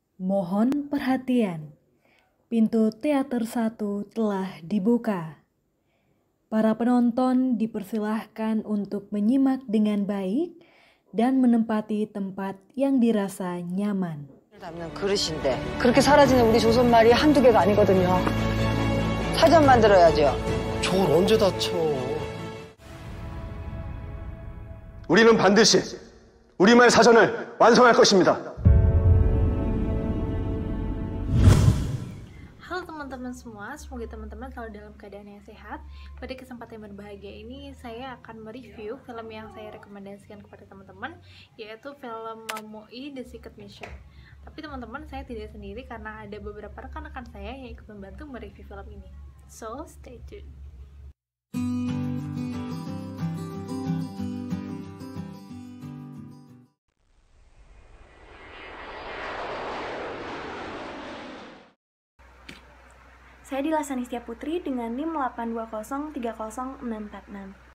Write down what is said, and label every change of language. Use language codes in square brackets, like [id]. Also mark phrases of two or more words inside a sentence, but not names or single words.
[id] Mohon perhatian, pintu teater 1 telah dibuka. Para penonton dipersilahkan untuk menyimak dengan baik dan menempati tempat yang dirasa nyaman. [ko] 담는 그릇인데 그렇게 사라지는 우리 조선 말이 한두 개가 아니거든요. 사전 만들어야죠. 저걸 언제 다쳐? 우리는 반드시 우리말 사전을 완성할 것입니다. [id] Halo teman-teman semua, semoga teman-teman selalu dalam keadaan yang sehat. Pada kesempatan yang berbahagia ini, saya akan mereview film yang saya rekomendasikan kepada teman-teman, yaitu film Malmoi The Secret Mission. Tapi teman-teman, saya tidak sendiri karena ada beberapa rekan-rekan saya yang ikut membantu mereview film ini. [en] So, stay tuned. [id] Saya Dila Sanistia Putri dengan NIM 820300646.